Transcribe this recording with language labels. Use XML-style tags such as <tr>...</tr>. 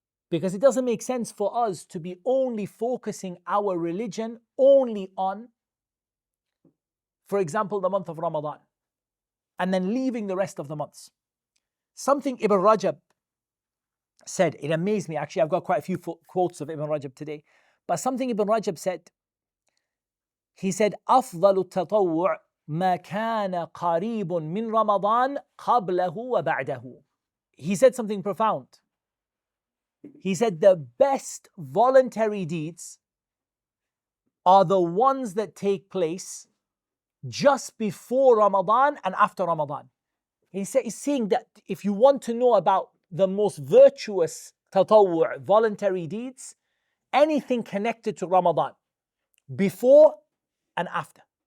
<en>Because it doesn't make sense for us to be only focusing our religion only on, for example, the month of Ramadan, and then leaving the rest of the months. Something Ibn Rajab said, it amazed me. Actually, I've got quite a few quotes of Ibn Rajab today. But something Ibn Rajab said, he said,</en> <ar>أفضل التطوع ما كان قريب من رمضان قبله وبعده.</ar> <en>He said something profound. He said, the best voluntary deeds are the ones that take place just before Ramadan and after Ramadan. He's saying that if you want to know about the most virtuous tatawwu', voluntary deeds, anything connected to Ramadan, before and after.</en>